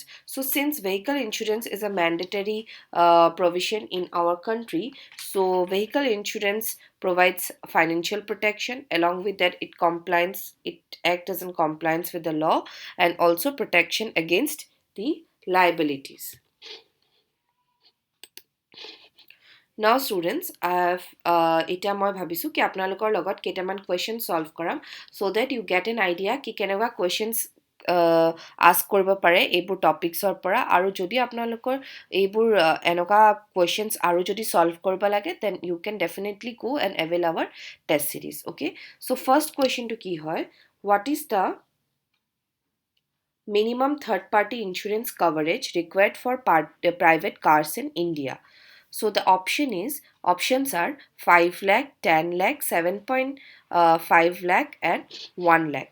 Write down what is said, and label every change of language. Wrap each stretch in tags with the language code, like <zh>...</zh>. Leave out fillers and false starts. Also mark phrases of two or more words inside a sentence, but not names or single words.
<en>So since vehicle insurance is a mandatory provision in our country, so vehicle insurance provides financial protection. Along with that, it acts as in compliance with the law and also protection against the liabilities. Now students,</en> <as>এতিয়া মই ভাবিছো কি আপোনালোকৰ লগত কেইটামান</as> <en>questions solve</en> <as>কৰাম</as> <en>so that you get an idea</en> <as>কি কেনেকুৱা</as> <en>questions ask</en> <as>কৰিব পাৰে এইবোৰ topicsৰ পৰা আৰু যদি আপোনালোকৰ এইবোৰ এনেকুৱা questions আৰু যদি solve কৰিব লাগে</as> <en>then you can definitely go and avail our test series. Okay, so first question to</en> <as>কি হয়,</as> <en>what is the minimum third party insurance coverage required for private cars in India? So the options are 5 lakh, 10 lakh, 7.5 lakh and 1 lakh.</en>